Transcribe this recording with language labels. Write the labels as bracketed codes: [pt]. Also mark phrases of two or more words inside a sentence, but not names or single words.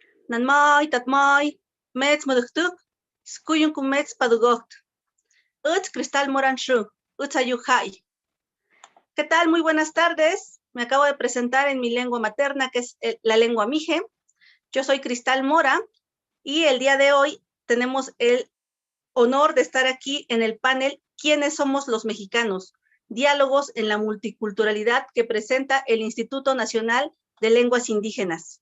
[mco] Nanmai, Tatmai, Mets Muduktuk, Skuyun Kumets Padugot, Cristal Moranshu, Ayuhai. [es] ¿Qué tal? Muy buenas tardes. Me acabo de presentar en mi lengua materna, que es la lengua mije. Yo soy Cristal Mora y el día de hoy tenemos el honor de estar aquí en el panel ¿Quiénes somos los mexicanos? Diálogos en la multiculturalidad que presenta el Instituto Nacional de Lenguas Indígenas.